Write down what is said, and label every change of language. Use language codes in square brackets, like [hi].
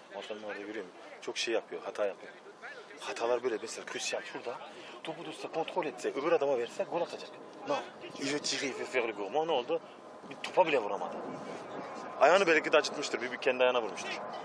[tr] Antrenmanda görüyorum. Çok şey yapıyor. Hata yapıyor. Hatalar böyle mesela krusyal şurada. Topu tutsa kontrol etse öbür adama verse gol atacak. [fr] Non. Il veut tirer, il veut faire le gourmand. [tr] Ne oldu? Bir topa bile vuramadı. Ayağını belki de acıtmıştır. Bir kendi ayağına vurmuştur.